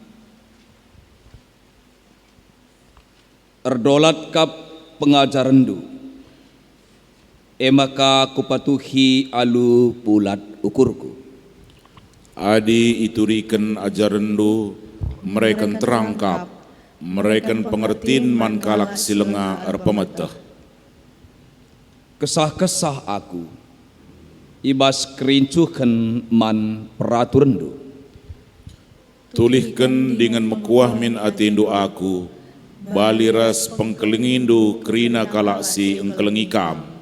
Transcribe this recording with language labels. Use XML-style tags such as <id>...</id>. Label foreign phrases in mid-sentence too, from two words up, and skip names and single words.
<btx>erdolat kap pengajarandu, emaka kupatuhi alu pulat ukurku. Adi ituriken ajarandu,</btx> <id>mereka terangkap, mereka</id> <btx>pengertin man kalak silenga erpemeteh. Kesah-kesah aku, ibas kerincuhan man peraturandu. Tulihkan dengan mekuah min atindu aku, baliras pengkelengindu kerina kalaksi engkelengi kam.</btx>